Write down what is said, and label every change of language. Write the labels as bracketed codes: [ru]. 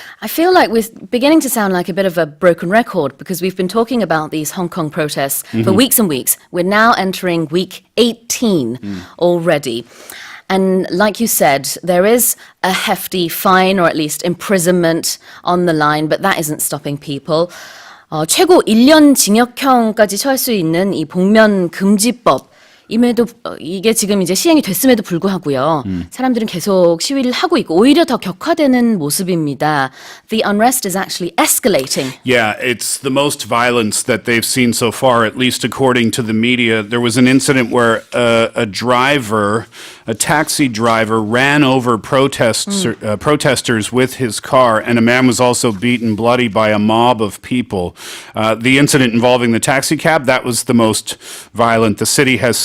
[en] I feel like we're beginning to sound like a bit of a broken record because we've been talking about these Hong Kong protests for weeks and weeks. We're now entering week 18 already. And like you said, there is a hefty fine or at least imprisonment on the line, but that isn't stopping people. [ko] 최고 1년 징역형까지 처할 수 있는 이 복면금지법. 이게 지금 이제 시행이 됐음에도 불구하고요. 사람들은 계속 시위를 하고 있고 오히려 더 격화되는 모습입니다. [en] The unrest is actually escalating. Yeah, it's the most violence that they've seen so far, at least according to the media. There was an incident where a taxi driver, ran over protesters with his car, and a man was also beaten bloody by a mob of people. The incident involving the taxi cab, that was the most violent. The city has